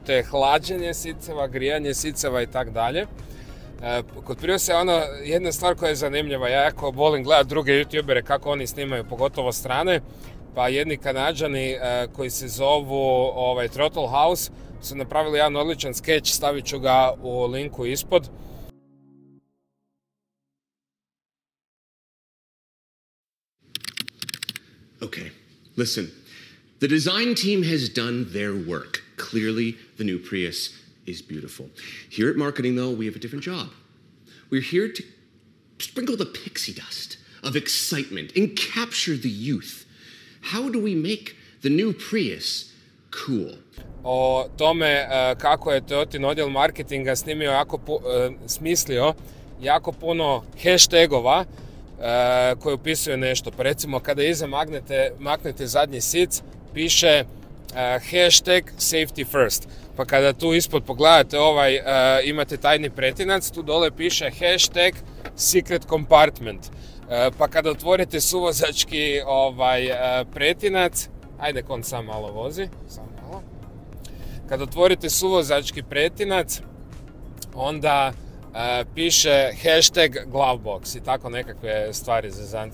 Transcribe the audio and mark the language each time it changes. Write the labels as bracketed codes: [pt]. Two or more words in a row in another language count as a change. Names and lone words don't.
[hr] Hoćete hlađenje siceva, grijanje siceva i tak dalje. Kod Priusa je jedna stvar koja je zanimljiva. Ja jako volim gledati druge youtubere kako oni snimaju, pogotovo strane. Pa jedni Kanađani koji se zovu Throttle House su napravili jedan odličan skeč, stavit ću ga u linku ispod. [en] Okay, listen. The design team has done their work. Clearly, the new Prius is beautiful. Here at marketing, though, we have a different job. We're here to sprinkle the pixie dust of excitement and capture the youth. How do we make the new Prius cool? [hr] O tome kako je Toyotin odjel marketinga smislio jako puno hashtagova koji opisuju nešto. Pa recimo kada iza maknete zadnji sic, piše hashtag [en] safety first. [hr] Pa kada tu ispod pogledate imate tajni pretinac, tu dole piše hashtag [en] secret compartment. [hr] Pa kada otvorite suvozački pretinac, ajde kon sam malo vozi, samo malo. Kad otvorite suvozački pretinac, onda piše hashtag glovebox i tako nekakve stvari za zanci.